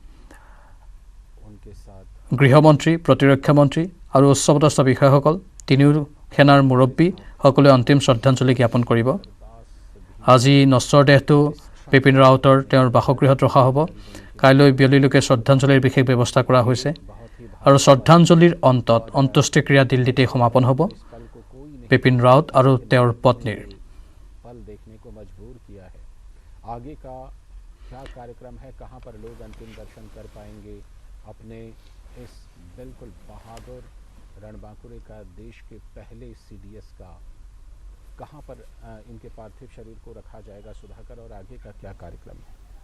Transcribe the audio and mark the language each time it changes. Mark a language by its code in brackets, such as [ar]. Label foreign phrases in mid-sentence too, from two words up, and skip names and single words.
[as] গৃহমন্ত্ৰী প্ৰতিৰক্ষা মন্ত্ৰী আৰু উচ্চপদস্থ বিষয়াসকল তিনিও সেনাৰ মুৰব্বী সকলোৱে অন্তিম শ্ৰদ্ধাঞ্জলি জ্ঞাপন কৰিব আজি নশ্বৰ দেহটো বিপিন ৰাৱতৰ তেওঁৰ বাসগৃহত ৰখা হ'ব কাইলৈ বিয়লিলৈকে শ্ৰদ্ধাঞ্জলিৰ বিশেষ ব্যৱস্থা কৰা হৈছে আৰু শ্ৰদ্ধাঞ্জলিৰ অন্তত অন্ত্যেষ্টিক্ৰিয়া দিল্লীতে সমাপন হ'ব বিপিন ৰাৱত আৰু তেওঁৰ পত্নীৰ [hi] पल देखने को मजबूर किया है आगे का क्या कार्यक्रम है कहां पर लोग अंतिम दर्शन कर पाएंगे अपने इस बिल्कुल बहादुर रणबांकुरे का देश के पहले सीडीएस का कहां पर इनके पार्थिव शरीर को रखा जाएगा सुधाकर और आगे का क्या कार्यक्रम है